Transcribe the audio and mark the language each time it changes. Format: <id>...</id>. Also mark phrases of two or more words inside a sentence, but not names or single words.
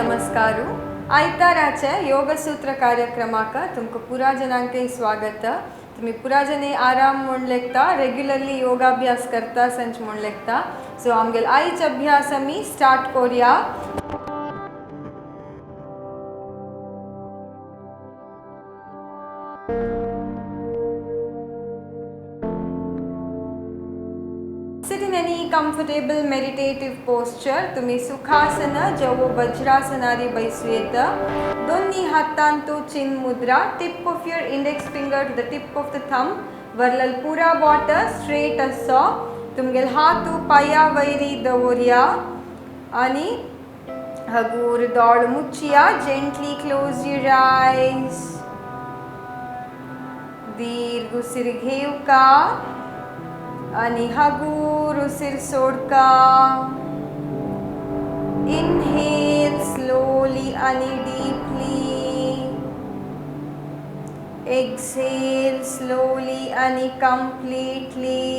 <kok>नमस्कारू आयताराचे योगसूत्र कार्यक्रमाक तुमकां पुरा जनांकय स्वागत. तुम्ही पुरा जने आराम म्हूण लेखता रेग्युलरली योगाभ्यास करता संच म्हूण लेखता. सो आमगेल आयच अभ्यास आमी स्टार्ट करूया.</kok> <en>Sit in any comfortable meditative posture.</en> <kok>तुम्ही सुखासन जवो वज्रासनारी बैसू येता. दोन्ही हातांतू चिन मुद्रा.</kok> <en>tip of your index finger to the tip of the thumb.</en> <kok>वरलल पुरा बोट स्ट्रेट असो. तुमगेल हातू पाया वैरी दवरया आणि हगूर दोळ मुच्चिया.</kok> <en>gently close your eyes.</en> <kok>दीर्घ उसिर घेवका आणि हगूर उसिर सोडका.</kok> <en>inhale slowly आणि deeply. exhale slowly आणि completely.</en>